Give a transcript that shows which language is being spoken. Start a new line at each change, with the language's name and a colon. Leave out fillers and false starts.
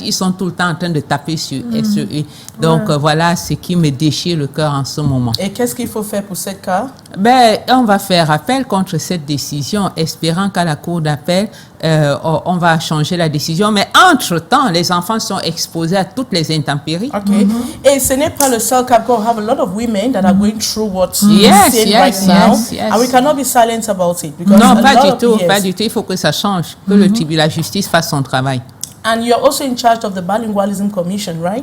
French: Ils sont tout le temps en train de taper sur eux. Donc voilà ce qui me déchire le cœur en ce moment. Et qu'est-ce qu'il faut faire pour ce cas? On va faire appel contre cette décision, espérant qu'à la cour d'appel, on va changer la décision. Mais entre-temps, les enfants sont exposés à toutes les intempéries. Okay. Et ce n'est pas le seul cas.
English: We have a lot of women that are going through what you're saying right now. And we cannot be silent about it.
French: Non, pas du tout. Il faut que ça change, que la justice fasse son travail.
English: And you're also in charge of the Bilingualism Commission, right?